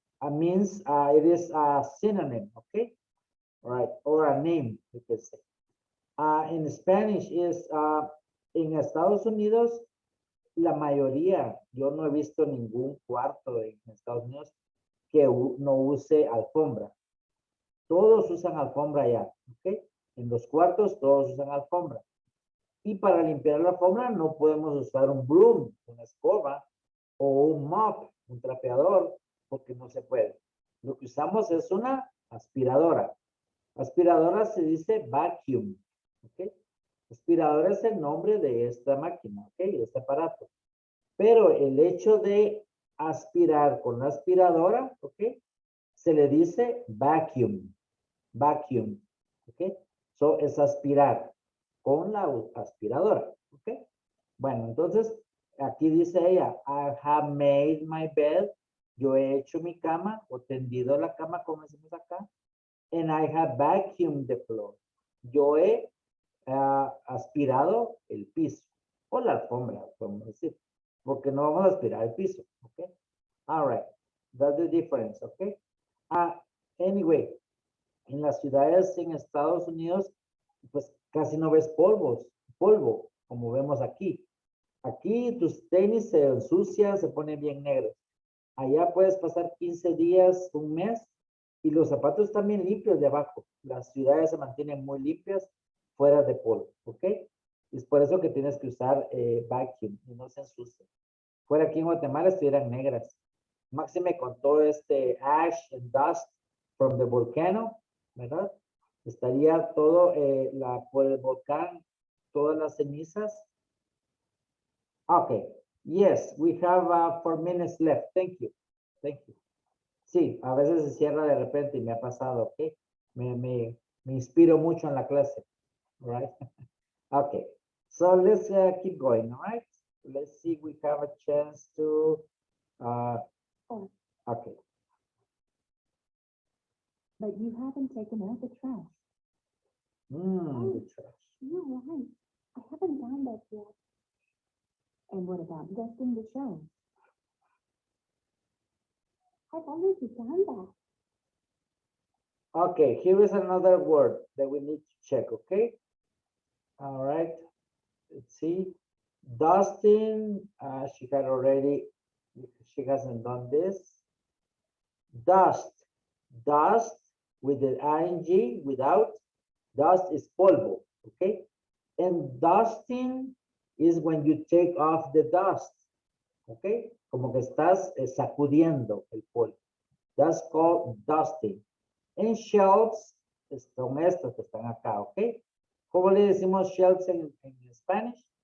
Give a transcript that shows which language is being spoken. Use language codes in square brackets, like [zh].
[en] Means it is a synonym, okay? All right, or a name, you can say. In Spanish is [es] en Estados Unidos, la mayoría, yo no he visto ningún cuarto en Estados Unidos que no use alfombra. Todos usan alfombra ya, ¿ok? En los cuartos todos usan alfombra. Y para limpiar la alfombra no podemos usar un broom, una escoba, o un mop, un trapeador, porque no se puede. Lo que usamos es una aspiradora. Aspiradora se dice vacuum, ¿ok? Aspiradora es el nombre de esta máquina, ¿ok? De este aparato. Pero el hecho de aspirar con la aspiradora, ¿ok? Se le dice vacuum, vacuum, ¿ok? So es aspirar con la aspiradora, ¿ok? Bueno, entonces, aquí dice ella, [en] I have made my bed. [es] Yo he hecho mi cama o tendido la cama, como decimos acá. [en] And I have vacuumed the floor. [es] Yo he aspirado el piso o la alfombra, podemos decir, porque no vamos a aspirar el piso, ¿ok? [en] All right, that's the difference, [es] ¿ok? Anyway, en las ciudades en Estados Unidos, pues casi no ves polvo, como vemos aquí. Aquí tus tenis se ensucian, se ponen bien negros. Allá puedes pasar 15 días, un mes, y los zapatos están bien limpios de abajo. Las ciudades se mantienen muy limpias, fuera de polvo, ¿ok? Es por eso que tienes que usar vacuum y no se ensucian. Fuera aquí en Guatemala estuvieran negras. Máxime con todo este [en] ash and dust from the volcano, [es] ¿verdad? Estaría todo por el volcán, todas las cenizas. [en] Okay, yes, we have 4 minutes left. Thank you. Thank you. [es] Sí, a veces se cierra de repente y me ha pasado, ¿ok? Me inspiro mucho en la clase. [en] All right? Okay, so let's keep going, all right? Let's see if we have a chance to, okay. But you haven't taken out the trash. The trash. You're right. I haven't done that yet. And what about dusting the shelves? I've already done that. Okay, here is another word that we need to check, okay? All right, let's see. Dusting, she had already, she hasn't done this. Dust, dust with the ing, without, dust is polvo, okay? And dusting is when you take off the dust, okay? [es] Como que estás sacudiendo el polvo. [en] That's called dusting. [es] And shelves son estos que están acá, ¿ok? ¿Cómo le decimos shelves en Spanish?